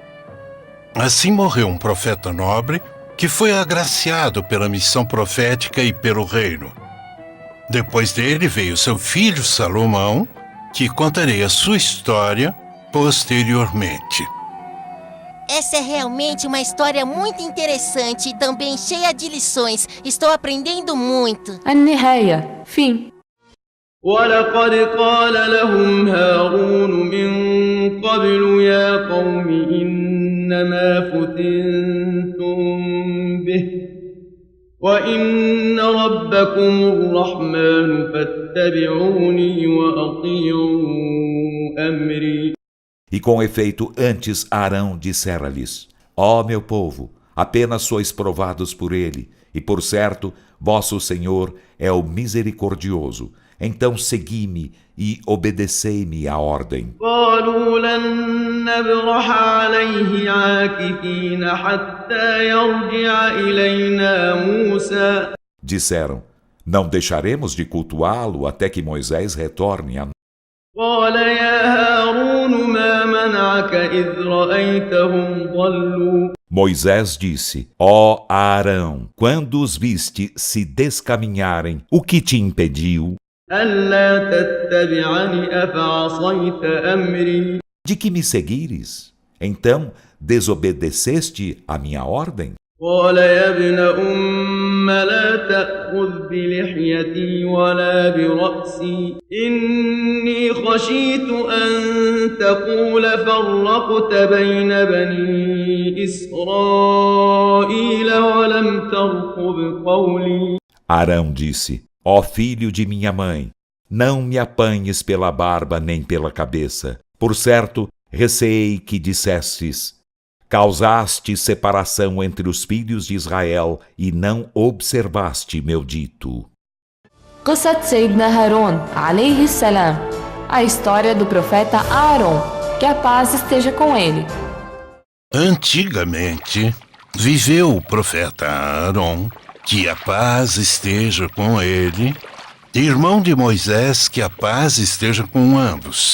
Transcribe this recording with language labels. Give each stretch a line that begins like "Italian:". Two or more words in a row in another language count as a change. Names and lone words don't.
Portuguese: Assim morreu um profeta nobre que foi agraciado pela missão profética e pelo reino. Depois dele veio seu filho Salomão, que contarei a sua história posteriormente. Essa é realmente uma história muito interessante e também cheia de lições. Estou aprendendo muito.
Arabic: النهاية. Fim. ولقد قال لهم هارون من قبل يا قوم إنما فتنتم به وإن ربكم الرحمن فاتبعوني وأطيعوا أمري.
Portuguese: E com efeito, antes Arão dissera-lhes: ó meu povo, apenas sois provados por ele, e por certo, vosso Senhor é o misericordioso. Então segui-me e obedecei-me à ordem.
Arabic: قالوا لن نبرح عليه عاكفين حتى يرجع إلينا موسى.
Portuguese: Disseram: não deixaremos de cultuá-lo até que Moisés retorne a nós.
Arabic: قال يا هارون ما منعك إذ رأيتهم ضلوا.
Portuguese: Moisés disse: ó Arão, quando os viste se descaminharem, o que te impediu?
Arabic: ألا تتبعني أفعصيت أمري.
Portuguese: De que me seguires? Então desobedeceste a minha ordem?
Arabic: قال يا ابن أم لا تأخذ بلحيتي ولا برأسي إني خشيت أن تقول فرقت بين بني إسرائيل ولم ترقب قولي.
Portuguese: Arão disse: ó filho de minha mãe, não me apanhes pela barba nem pela cabeça. Por certo, receei que dissestes: causaste separação entre os filhos de Israel e não observaste meu dito.
Arabic: قصة سيدنا هارون عليه السلام.
Portuguese: A história do profeta Aaron. Que a paz esteja com ele. Antigamente, viveu o profeta Aaron, que a paz esteja com ele, irmão de Moisés, que a paz esteja com ambos.